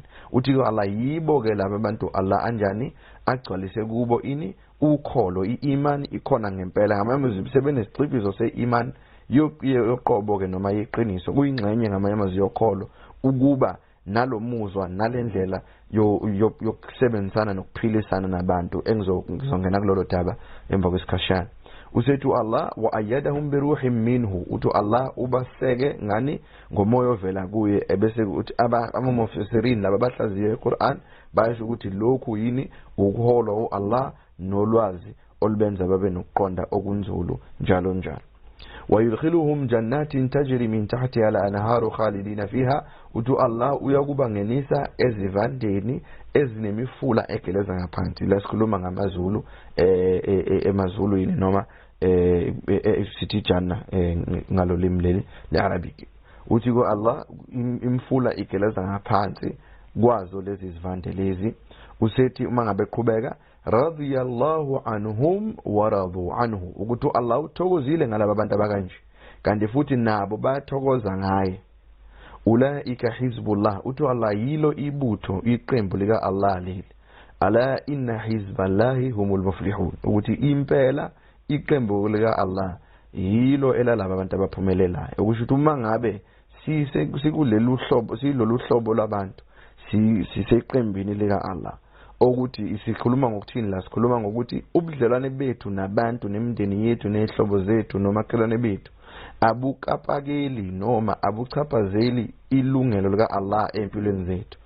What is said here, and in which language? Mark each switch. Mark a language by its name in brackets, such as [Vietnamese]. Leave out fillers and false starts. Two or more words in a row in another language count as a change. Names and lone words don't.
[Zulu] Uthi Allah yibo ke laba bantu Allah anjani agcwalise kubo ini ukholo iiman ikhona ngempela ngamanye sebenesicibizo seiman yoqobo ke noma yeqiniso kuyingxenye ngamanye yokholo ukuba nalomuzwa nalendlela yokusebenzisana nokuphilisana nabantu engizongena kulolo daba emva kwesikhashana. Usethu Allah [Arabic] وأيدهم بروح منه [Zulu] uthi Allah ubaseke ngani ngomoya ovela kuye ebese uthi abamufasirin laba bahlaziye iQur'an bayasho ukuthi lokhu yini ukuholwa Allah nolwazi olubenza babe nokuqonda okunzulu njalo njalo. [Arabic] ويدخلهم جنات تجري من تحتها الأنهار خالدين فيها [Zulu] uthi Allah uyakubangenisa ezivandeni ezinemifula egeleza ngaphansi la sikhuluma ngamaZulu emazulu yini noma sithi janna ngalolimi leli leArabic. Uthi ko Allah imfula igeleza ngaphansi kwazo lezi zivande lezi. Usethi uma ngabe qhubeka [Arabic] رضي الله عنهم ورضوا عنه [Zulu] ukuthi Allah uthokozile ngalabo bantu abakanje kanti futhi nabo bayathokoza ngaye. [Arabic] أولئك حزب الله [Zulu] uthi Allah yilo ibutho iqembu lika Allah leli. [Arabic] ألا إن حزب الله هم المفلحون [Zulu] ukuthi impela iqembu lika Allah yilo elalabo abantu abaphumelelayo. Ukusho ukuthi uma ngabe sikulelu hlobo silolu hlobo labantu siseqembini lika Allah ukuthi sikhuluma ngokuthini la sikhuluma ngokuthi ubudlelwane bethu nabantu nemindeni yethu nezihlobo zethu nomakhelwane bethu abukapakeli noma abuchaphazeli ilungelo lika Allah empilweni zethu.